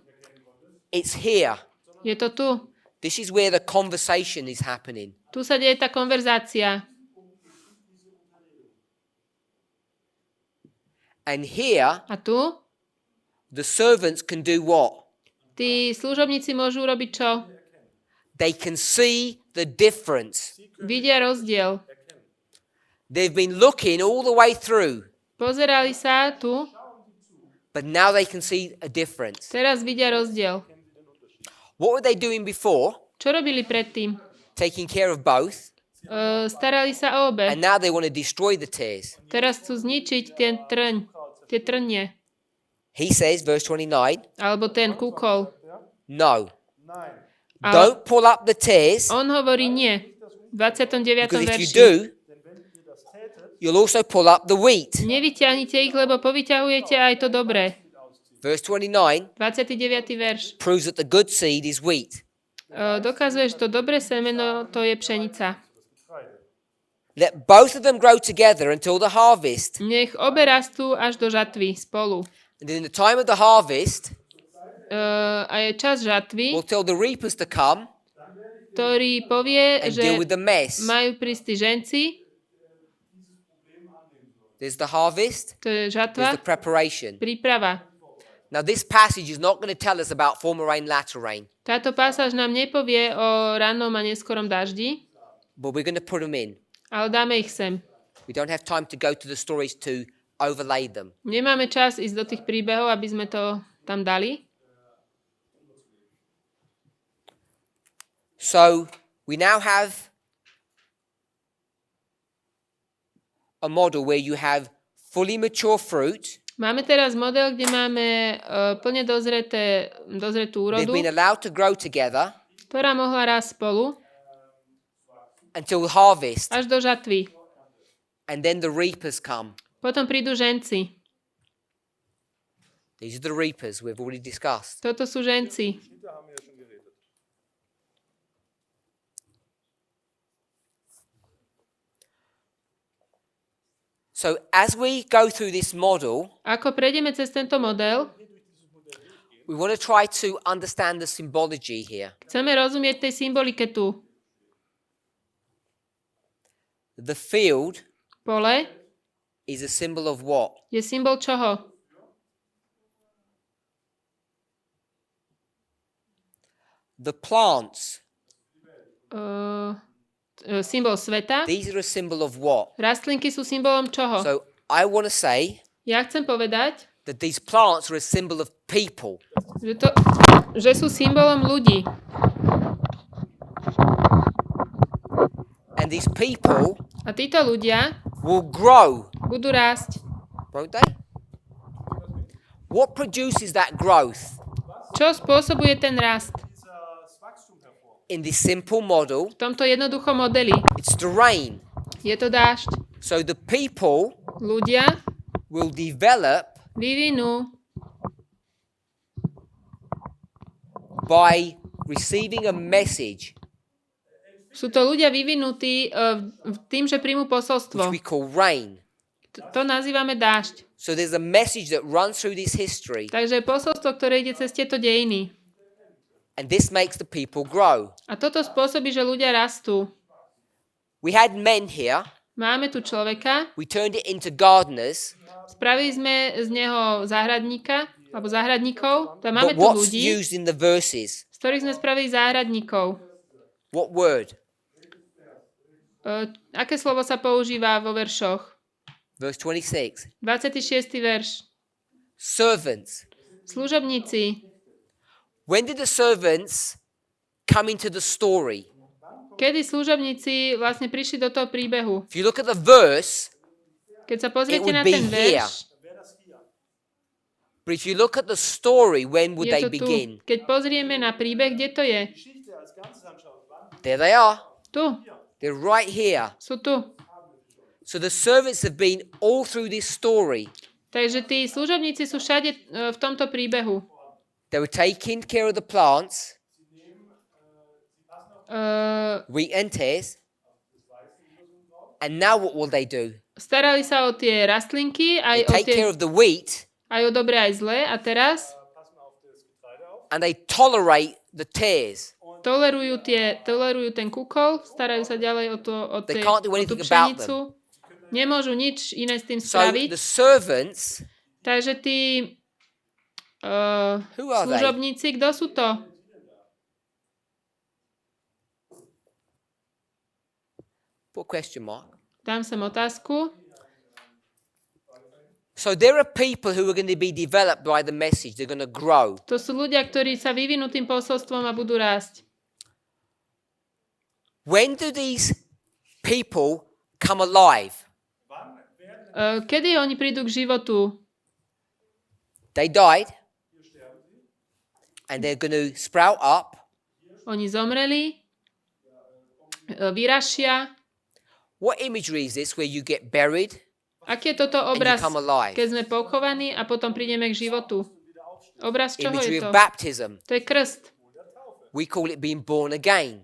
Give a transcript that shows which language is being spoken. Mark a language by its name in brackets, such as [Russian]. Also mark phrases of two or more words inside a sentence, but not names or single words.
[English] It's here. [Slovak] Je to tu. [English] This is where the conversation is happening. [Slovak] Tu sa deje tá konverzácia. [English] And here, [Slovak] A tu? [English] the servants can do what? [Slovak] Tí služobníci môžu robiť čo? [English] They can see the difference. [Slovak] Vidia rozdiel. [English] They've been looking all the way through, [Slovak] Pozerali sa tu, [English] but now they can see a difference. [Slovak] teraz vidia rozdiel. [English] What were they doing before? [Slovak] Čo robili predtým? [English] Taking care of both, [Slovak] Starali sa o obe. [English] and now they want to destroy the tares. [Slovak] Teraz chcú zničiť tie trnie. [English] He says, verse 29, [Slovak] Alebo ten kúkol. [English] no, [Slovak] Nein. Ale [English] don't pull up the tares, [Slovak] on hovorí nie. V 29. [English] because if you [Slovak] verši. [English] do, you'll also pull up the wheat. [Slovak] Nevyťahnite ich, lebo povyťahujete aj to dobré. [English] Verse 29 [Slovak] 29. verš. [English] proves that the good seed is wheat. [Slovak] Dokazuje, že to dobré semeno, to je pšenica. [English] Let both of them grow together until the harvest. [Slovak] Nech obe rastú až do žatvy spolu. [English] And in the time of the harvest, [Slovak] A je čas žatvy, [English] we'll tell the reapers to come [Slovak] ktorý povie, [English] and [Slovak] že [English] deal with the mess. [Slovak] majú prísť tí ženci, [English] There's the harvest, [Slovak] to je [English] there's [Slovak] žatva, [English] the preparation. [Slovak] príprava. [English] Now this passage is not going to tell us about former rain, latter rain, [Slovak] Táto pasáž nám nepovie o rannom a neskorom daždi, [English] but we're going to put them in. [Slovak] ale dáme ich sem. [English] We don't have time to go to the stories to overlay them. [Slovak] Nemáme čas ísť do tých príbehov, aby sme to tam dali. [English] So we now have a model where you have fully mature fruit. [Slovak] Máme teraz model, kde máme plne dozretú [English] They've [Slovak] úrodu, [English] been allowed to grow together [Slovak] ktorá mohla rásť spolu [English] until harvest. [Slovak] až do žatvy. [English] And then the reapers come. [Slovak] Potom prídu ženci. [English] These are the reapers we've already discussed. [Slovak] Toto sú ženci. [German] Da haben wir ja schon geredet. [English] So as we go through this model, [Slovak] Ako prejdeme cez tento model, [English] we want to try to understand the symbology here. [Slovak] chceme rozumieť tej symbolike tu. [English] The field [Slovak] Pole [English] is a symbol of what? [Slovak] je symbol čoho? [English] The plants. [Slovak] Symbol sveta. [English] These are a symbol of what? [Slovak] Rastlinky sú symbolom čoho? [English] So I want to say [Slovak] Ja chcem povedať, [English] that these plants are a symbol of people. [Slovak] že sú symbolom ľudí. [English] And these people [Slovak] A títo ľudia [English] will grow, [Slovak] budú rásť. [English] won't they? What produces that growth? [Slovak] Čo spôsobuje ten rast? [English] In this simple model, [Slovak] V tomto jednoduchom modeli [English] it's the rain. [Slovak] je to dážď. [English] So the people [Slovak] Ľudia [English] will develop [Slovak] vyvinú [English] by receiving a message, [Slovak] sú to ľudia vyvinutí tým, že príjmu [English] which [Slovak] posolstvo. [English] we call rain. [Slovak] To nazývame dážď. [English] So there's a message that runs through this history, [Slovak] Takže je posolstvo, ktoré ide cez tieto dejiny. [English] and this makes the people grow. [Slovak] A toto spôsobí, že ľudia rastú. [English] We had men here. [Slovak] Máme tu človeka, [English] We turned it into gardeners. [Slovak] spravili sme z neho záhradníka, alebo záhradníkov. Tam máme [English] But [Slovak] tu [English] what's [Slovak] ľudí, [English] used in the verses? [Slovak] z ktorých sme spravili záhradníkov. [English] What word? [Slovak] Aké slovo sa používa vo veršoch? [English] Verse 26. [Slovak] 26. verš. [English] Servants. [Slovak] Služobníci. [English] When did the servants come into the story? [Slovak] Kedy služobníci vlastne prišli do toho príbehu? [English] If you look at the verse, [Slovak] Keď sa [English] it [Slovak] pozriete [English] would [Slovak] na [English] be [Slovak] ten [English] here. [Slovak] verš, [English] But if you look at the story, when would [Slovak] je they to tu. [English] begin? [Slovak] Keď pozrieme na príbeh, kde to je? [English] There they are. [Slovak] Tu. [English] They're right here. [Slovak] Sú tu. [English] So the servants have been all through this story. [Slovak] Takže tí služobníci sú všade v tomto príbehu. [English] They were taking care of the plants, wheat and tares. And now what will they do? [Slovak] Starali sa o tie rastlinky, [English] They [Slovak] aj o, [English] take care of the wheat, [Slovak] aj o dobré, aj zlé. A teraz [English] and they tolerate the tares. [Slovak] tolerujú ten kúkol, starajú sa ďalej o [English] They can't do [Slovak] tú [English] anything about [Slovak] pšenicu. Nemôžu nič iné s tým [English] So [Slovak] spraviť. [English] the servants, [Slovak] Takže tí [English] who are they? [Slovak] služobníci, kto sú to? [English] Put a question mark. [Slovak] Dám sem otázku. [English] So there are people who are going to be developed by the message. They're going to grow. [Slovak] To sú ľudia, ktorí sa vyvinú tým posolstvom a budú rásť. [English] When do these people come alive? [Slovak] Kedy oni prídu k životu? [English] They died, and they're going to sprout up. [Slovak] Oni zomreli, vyrašia. [English] What imagery is this where you get buried [Slovak] Aký je toto [English] and you [Slovak] obraz, [English] come alive? [Slovak] keď sme pochovaní a potom prídeme k životu? Obraz čoho [English] Imagery [Slovak] je to? [English] of baptism. [Slovak] To je krst. [English] We call it being born again.